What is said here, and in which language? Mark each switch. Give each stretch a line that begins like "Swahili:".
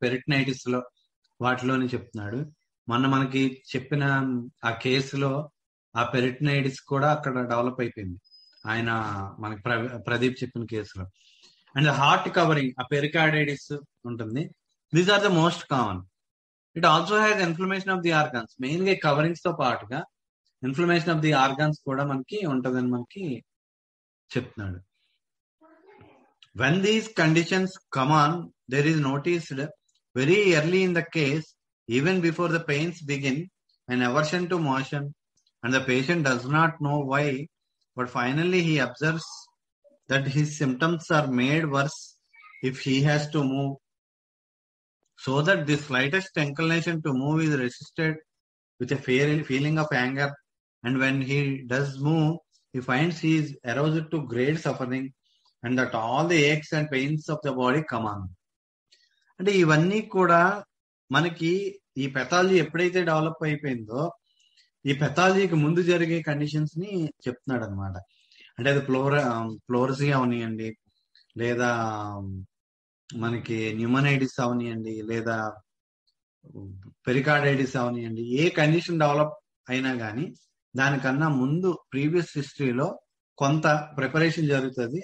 Telugu: పెరిటనైటిస్ లో వాటిలోని చెప్తున్నాడు. మొన్న మనకి చెప్పిన ఆ కేసులో ఆ పెరిటనైటిస్ కూడా అక్కడ డెవలప్ అయిపోయింది ఆయన మనకి ప్రదీప్ చెప్పిన కేసులో. అండ్ హార్ట్ కవరింగ్ ఆ పెరికార్డైటిస్ ఉంటుంది.
English: These are the most common. It also has inflammation of the organs.
Telugu: Main గా కవరింగ్స్ తో పాటుగా ఇన్ఫ్లమేషన్ ఆఫ్ ది ఆర్గాన్స్ కూడా మనకి ఉంటదని మనకి చెప్తున్నాడు.
English: When these conditions come on, there is noticed very early in the case, even before the pains begin, an aversion to motion, and the patient does not know why, but finally he observes that his symptoms are made worse if he has to move, so that the slightest inclination to move is resisted with a feeling of anger, and when he does move, he finds he is aroused to great suffering, and that all the aches and pains of the body come on.
Telugu: అంటే ఇవన్నీ కూడా మనకి ఈ pathology ఎప్పుడైతే develop అయిపోయిందో ఈ పెథాలజీకి ముందు జరిగే కండిషన్స్ ని చెప్తున్నాడు అనమాట. అంటే అది ఫ్లోరసీ అవనియండి, లేదా మనకి న్యూమనైటిస్ అవనియండి, లేదా పెరికార్డైటిస్ అవనియండి, ఏ కండిషన్ డెవలప్ అయినా కానీ దానికన్నా ముందు ప్రీవియస్ హిస్టరీలో కొంత ప్రిపరేషన్ జరుగుతుంది.